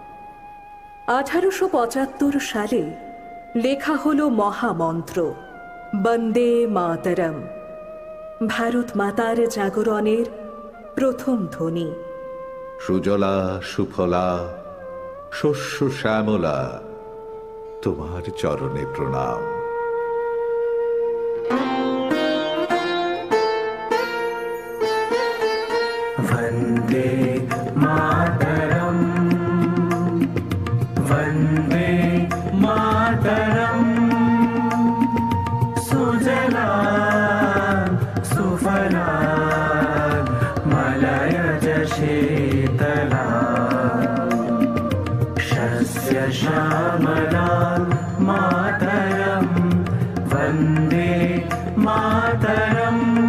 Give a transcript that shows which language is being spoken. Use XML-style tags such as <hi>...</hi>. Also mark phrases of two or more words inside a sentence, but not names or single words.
<bn>1875 সালে লেখা হলো মহামন্ত্র বন্দে মাতরম, ভারত মাতার জাগরণের প্রথম ধ্বনি। সুজলা সুফলা শস্য শ্যামলা, তোমার চরণে প্রণাম।</bn> <sa>वन्दे मातरम्, वन्दे मातरम्। सुजलां सुफलां मलयज शीतलां, शस्य श्यामलां मातरं वन्दे मातरम्।</sa>